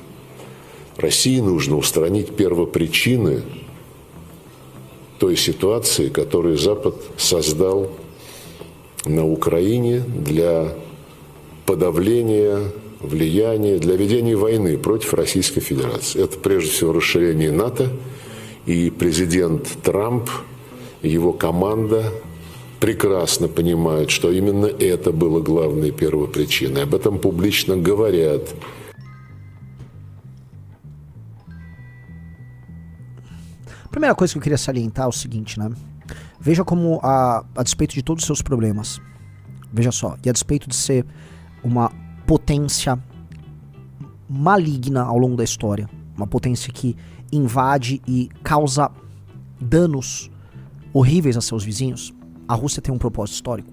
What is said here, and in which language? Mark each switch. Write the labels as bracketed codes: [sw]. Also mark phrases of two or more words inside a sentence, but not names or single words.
[ru] России нужно устранить первопричины той ситуации, которую Запад создал на Украине для подавления влияния, для ведения войны против Российской Федерации. Это прежде всего расширение НАТО, и президент Трамп, его команда прекрасно понимают, что именно это было главной первопричиной. Об этом публично говорят. [pt] Primeira coisa que eu queria salientar é o seguinte, né? Veja como, a despeito de todos os seus problemas, veja só, e a despeito de ser uma potência maligna ao longo da história, uma potência que invade e causa danos horríveis a seus vizinhos, a Rússia tem um propósito histórico.